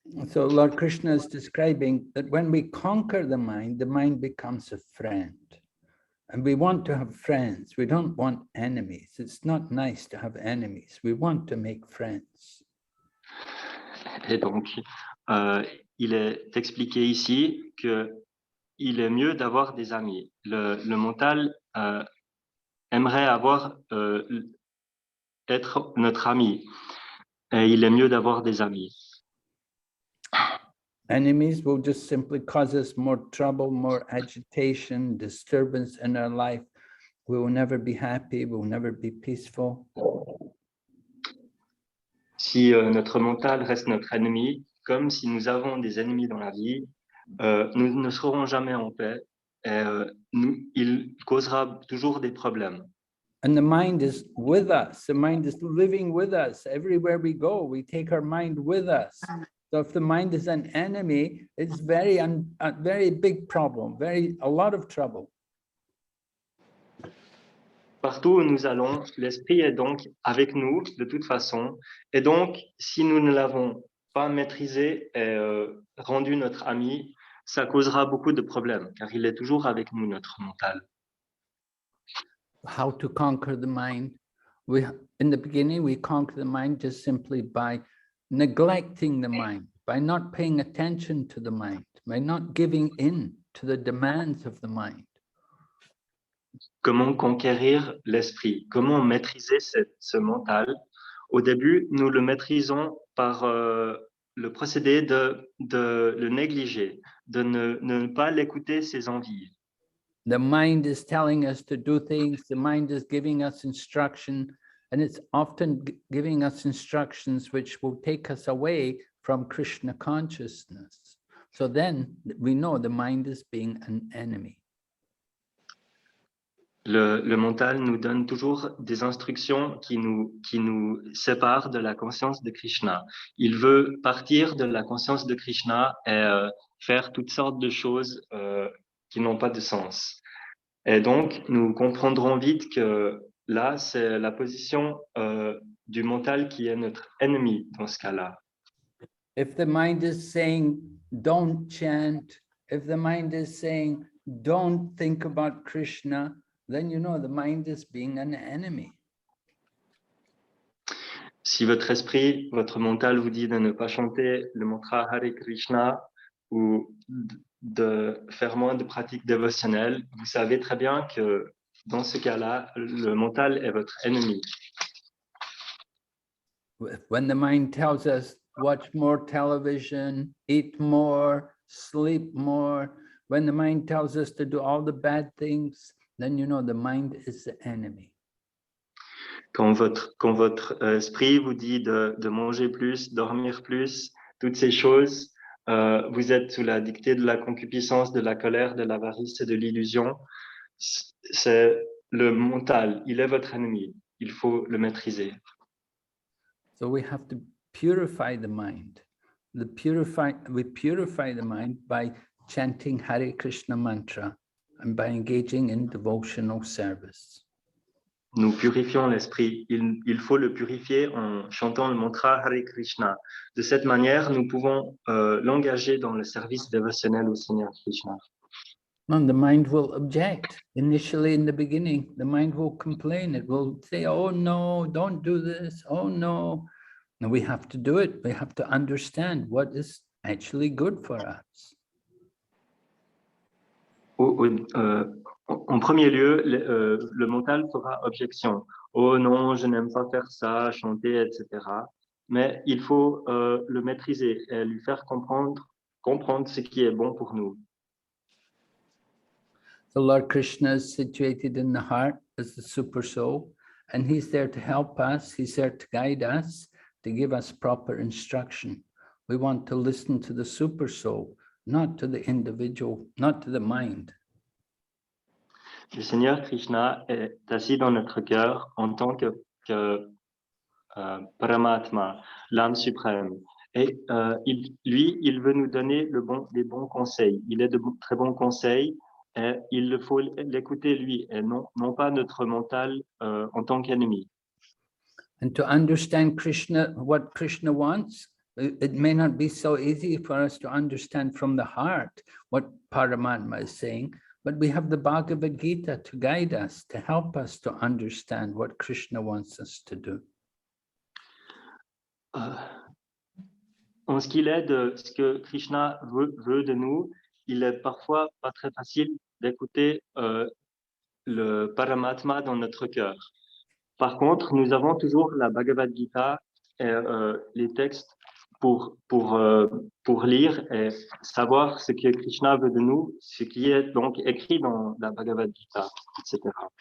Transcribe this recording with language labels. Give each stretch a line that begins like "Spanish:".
English: So Lord Krishna is describing that when we conquer the mind becomes a friend. And we want to have friends. We don't want enemies. It's not nice to have enemies. We want to make friends.
French: Et donc, il est expliqué ici qu'il est mieux d'avoir des amis. Le mental aimerait être notre ami. Et il est mieux d'avoir des amis.
English: Enemies will just simply cause us more trouble, more agitation, disturbance in our life. We will never be happy. We will never be peaceful.
French: Si notre mental reste notre ennemi, comme si nous avons des ennemis dans la vie, nous ne serons jamais en paix et il causera toujours des problèmes.
English: And the mind is with us. The mind is living with us. Everywhere we go, we take our mind with us. So if the mind is an enemy, it's a very big problem, a lot of trouble.
French: Partout où nous allons, l'esprit est donc avec nous de toute façon. Et donc, si nous ne l'avons pas maîtrisé et rendu notre ami, ça causera beaucoup de problèmes, car il est toujours avec nous, notre mental.
English: How to conquer the mind? In the beginning, we conquer the mind just simply by neglecting the mind, by not paying attention to the mind, by not giving in to the demands of the mind.
French: Comment conquérir l'esprit? Comment maîtriser ce mental? Au début, nous le maîtrisons par le procédé de le négliger, de ne pas l'écouter ses envies.
English: The mind is telling us to do things, the mind is giving us instruction, and it's often giving us instructions which will take us away from Krishna consciousness. So then we know the mind is being an enemy.
French: Le mental nous donne toujours des instructions qui nous séparent de la conscience de Krishna. Il veut partir de la conscience de Krishna et faire toutes sortes de choses qui n'ont pas de sens. Et donc, nous comprendrons vite que là, c'est la position du mental qui est notre ennemi dans ce cas-là.
English: If the mind is saying, don't chant, if the mind is saying, don't think about Krishna, then you know the mind is being an enemy.
French: Si votre esprit, votre mental vous dit de ne pas chanter le mantra Hare Krishna ou de faire moins de pratiques dévotionnelles, vous savez très bien que dans ce cas-là, le mental est votre ennemi.
English: When the mind tells us, watch more television, eat more, sleep more, when the mind tells us to do all the bad things, then you know the mind is the enemy.
French: Quand votre esprit vous dit de manger plus, dormir plus, toutes ces choses, vous êtes sous la dictée de la concupiscence, de la colère, de l'avarice et de l'illusion. C'est le mental, il est votre ennemi. Il faut le maîtriser.
English: So we have to purify the mind. We purify the mind by chanting Hare Krishna mantra and by engaging in devotional service.
French: Nous purifions l'esprit. Il faut le purifier en chantant le mantra Hare Krishna. De cette manière, nous pouvons l'engager dans le service dévotionnel au Seigneur Krishna.
English: And the mind will object. Initially, in the beginning, the mind will complain. It will say, oh no, don't do this. Oh no. And we have to do it. We have to understand what is actually good for us.
French: En premier lieu, le mental fera objection. Oh non, je n'aime pas faire ça, chanter, etc. mais il faut le maîtriser et lui faire comprendre ce qui est bon pour nous.
English: The Lord Krishna is situated in the heart as the super soul, and he's there to help us, he's there to guide us, to give us proper instruction. We want to listen to the super soul, not to the individual, not to the mind.
French: Le Seigneur Krishna est assis dans notre cœur en tant que Paramatma, l'âme suprême. Et il veut nous donner les bons conseils. Il est de très bons conseils et il faut l'écouter lui et non pas notre mental en tant qu'ennemi.
English: And to understand Krishna, what Krishna wants, it may not be so easy for us to understand from the heart what Paramatma is saying, but we have the Bhagavad Gita to guide us, to help us to understand what Krishna wants us to do.
French: En ce qu'il est de ce que Krishna veut de nous, il est parfois pas très facile d'écouter le Paramatma dans notre cœur. Par contre, nous avons toujours la Bhagavad Gita et les textes pour lire et savoir ce que Krishna veut de nous, ce qui est donc écrit dans la Bhagavad Gita, etc.